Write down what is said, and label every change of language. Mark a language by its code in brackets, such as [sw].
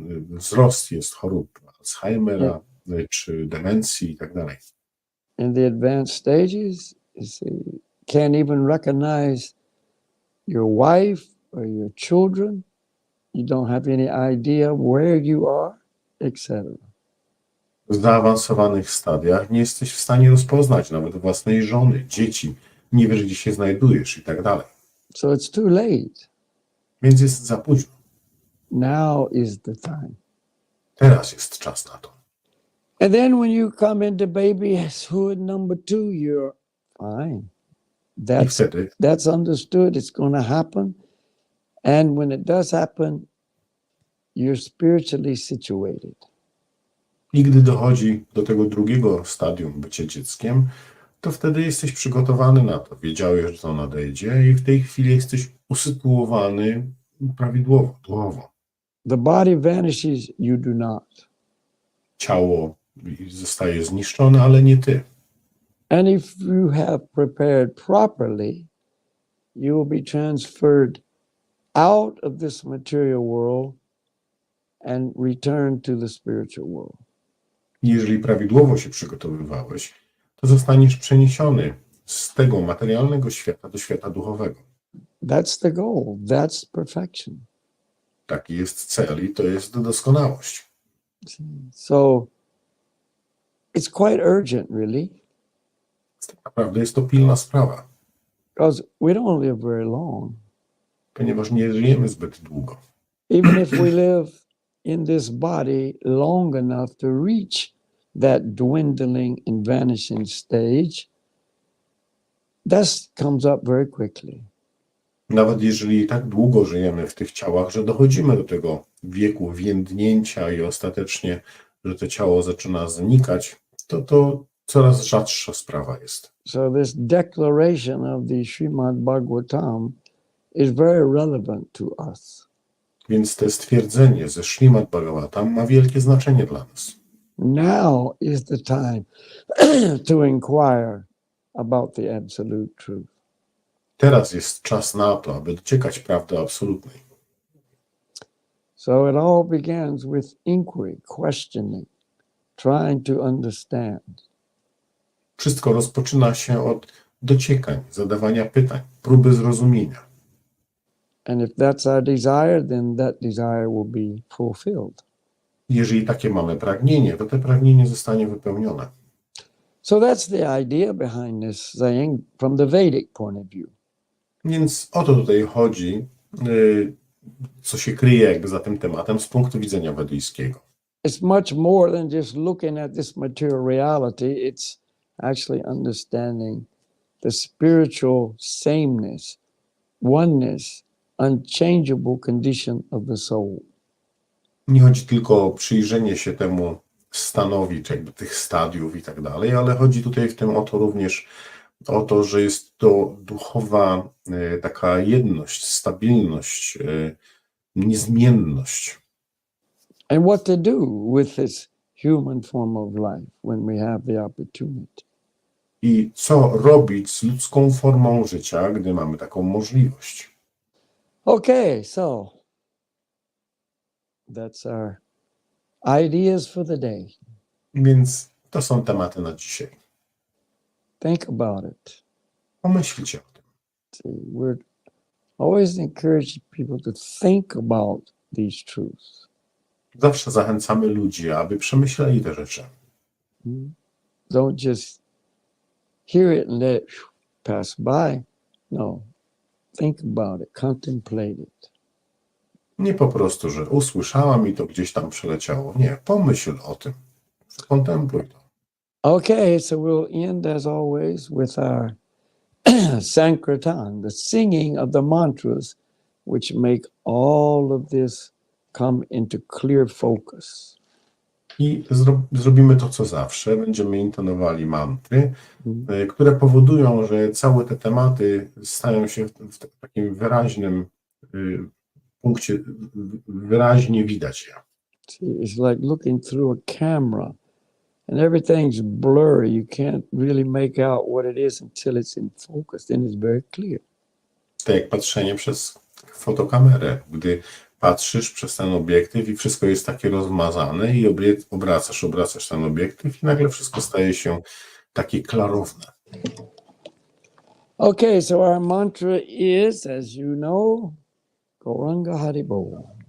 [pl] wzrost jest chorób Alzheimera, czy demencji i tak dalej. [en] In the advanced stages, you see, can't even recognize your wife or your children. You don't have any idea where you are, etc. [pl] W zaawansowanych stadiach nie jesteś w stanie rozpoznać nawet własnej żony, dzieci, nie wiesz, gdzie się znajdujesz i tak dalej. [en] So it's too late. [pl] Więc jest za późno. [en] Now is the time. [pl] Teraz jest czas na to. [en] And then when you come into babyhood number 2, you're fine. [pl] I wtedy [en] That's understood. It's going to happen. And when it does happen, you're spiritually situated. [pl] i gdy dochodzi do tego drugiego stadium bycia dzieckiem, to wtedy jesteś przygotowany na to. Wiedziałeś, że to nadejdzie i w tej chwili jesteś usytuowany prawidłowo, duchowo. [en] The body vanishes, you do not. [pl] Ciało zostaje zniszczone, ale nie ty. [en] And if you have prepared properly, you will be transferred out of this material world and return to the spiritual world. [pl] Jeżeli prawidłowo się przygotowywałeś, to zostaniesz przeniesiony z tego materialnego świata do świata duchowego. [en] That's the goal. That's perfection. [pl] Taki jest cel i to jest doskonałość. [en] So it's quite urgent, really, [pl] Tak naprawdę jest to pilna sprawa, [en] because we don't live very long. [pl] ponieważ nie żyjemy zbyt długo. [en] Even if we live in this body long enough to reach that dwindling and vanishing stage, that comes up very quickly. [pl] Nawet jeżeli tak długo żyjemy w tych ciałach, że dochodzimy do tego wieku więdnięcia i ostatecznie, że to ciało zaczyna znikać, to coraz rzadsza sprawa jest. [en] So this declaration of the Srimad Bhagavatam is very relevant to us. [pl] Więc to stwierdzenie ze Śrimad Bhagavatam ma wielkie znaczenie dla nas. [en] Now is the time to inquire about the absolute truth. [pl] Teraz jest czas na to, aby dociekać prawdy absolutnej. [en] So it all begins with inquiry, questioning, trying to understand. [pl] Wszystko rozpoczyna się od dociekań, zadawania pytań, próby zrozumienia. [en] And if that's our desire, then that desire will be fulfilled. [pl] Jeżeli takie mamy pragnienie, to to pragnienie zostanie wypełnione. [en] So that's the idea behind this saying from the Vedic point of view. [pl] Więc o to tutaj chodzi, co się kryje jakby za tym tematem z punktu widzenia wedyjskiego. [en] It's much more than just looking at this material reality. It's actually understanding the spiritual sameness, oneness, unchangeable condition of the soul. [pl] Nie chodzi tylko o przyjrzenie się temu stanowi, czy jakby tych stadiów i tak dalej, ale chodzi tutaj w tym o to również o to, że jest to duchowa taka jedność, stabilność, niezmienność. [en] And what to do with this human form of life when we have the opportunity. [pl] I co robić z ludzką formą życia, gdy mamy taką możliwość. [en] Okay, so that's our ideas for the day. [pl] Więc to są tematy na dzisiaj. [en] Think about it. [pl] Pomyślcie o tym. [en] See, we're always encouraging people to think about these truths. [pl] Zawsze zachęcamy ludzi, aby przemyśleli te rzeczy. [en] Don't just hear it and let it pass by. No, think about it, contemplate it. [pl] Nie po prostu, że usłyszałam i to gdzieś tam przeleciało. Nie, pomyśl o tym. Kontempluj to. [en] Okay, so we'll end as always with our Sankirtan, the singing of the mantras which make all of this come into clear focus. [pl] I zrobimy to, co zawsze. Będziemy intonowali mantry, które powodują, że całe te tematy stają się w takim wyraźnym punkcie, wyraźnie widać je. [en] It's like looking through a camera and everything's blurry. You can't really make out what it is until it's in focus. Then it's very clear. [pl] To jak patrzenie przez fotokamerę. Gdy patrzysz przez ten obiektyw i wszystko jest takie rozmazane i obracasz ten obiektyw i nagle wszystko staje się takie klarowne. [en] Okay, so our mantra is, as you know, Gauranga Haribol.